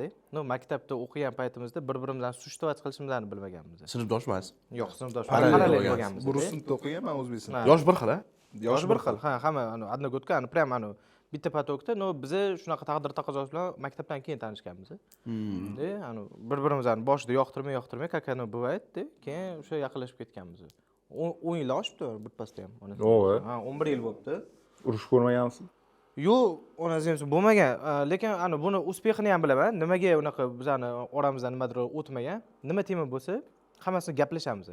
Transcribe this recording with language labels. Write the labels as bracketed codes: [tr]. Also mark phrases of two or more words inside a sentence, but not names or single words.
[uz] No, maktabda o'qigan paytimizda bir-birimizdan sushtovать qilishimizni bilmaganmiz. Sinfdoshmas? Yo'q, sinfdosh. Parallel bo'lganmiz. Rus sinfda o'qiganman o'zbekistonda. Yosh bir xil-a? Yosh bir xil. Ha, hamma [ru] одногодка, прям [uz] bitta patokda, no biz shunaqa taqdir taqozosi bilan maktabdan keyin tanishganmiz. Bir-birimizni boshida yoqtirmay, [ru] как оно бывает- [uz] da, keyin o'sha yaqinlashib ketganmiz. 10 yil oshibdi birpasda ham. To'g'ri. Ha, 11 yil bo'libdi. Urush ko'rmagansiz? Yo'q, onasi bo'lmagan. Lekin buni uspexini ham bilaman. Nimaga unaqa bizani oramizdan nimadir o'tmagan? Nima tema bo'lsa, hammasini gaplashamiz.